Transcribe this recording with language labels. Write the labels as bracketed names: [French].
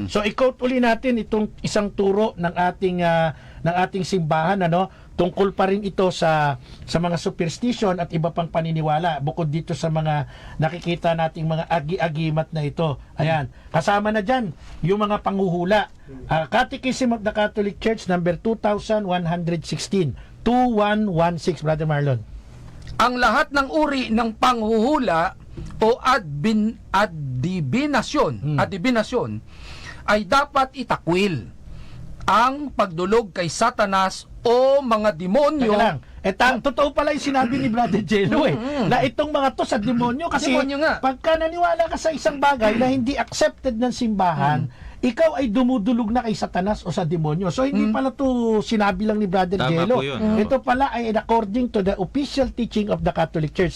[Filipino] So, i-quote uli natin itong isang turo ng ating simbahan, tungkol pa rin ito sa mga superstition at iba pang paniniwala bukod dito sa mga nakikita nating mga agi-agimat na ito. Ayan, kasama na dyan yung mga panghuhula. [English] Catechism of the Catholic Church number 2116, 2116, Brother Marlon. [Filipino] Ang lahat ng uri ng panghuhula o adivinasyon ay dapat itakwil. Ang pagdulog kay Satanas o mga demonyo. Teka lang. Totoo pala yung sinabi ni Brother Jello na itong mga to sa demonyo kasi Demonyo nga. pagka naniwala ka sa isang bagay na hindi accepted ng simbahan, ikaw ay dumudulog na kay Satanas o sa demonyo. So hindi pala to sinabi lang ni Brother Tama Jello. po yun. Ito pala ay [English] according to the official teaching of the Catholic Church.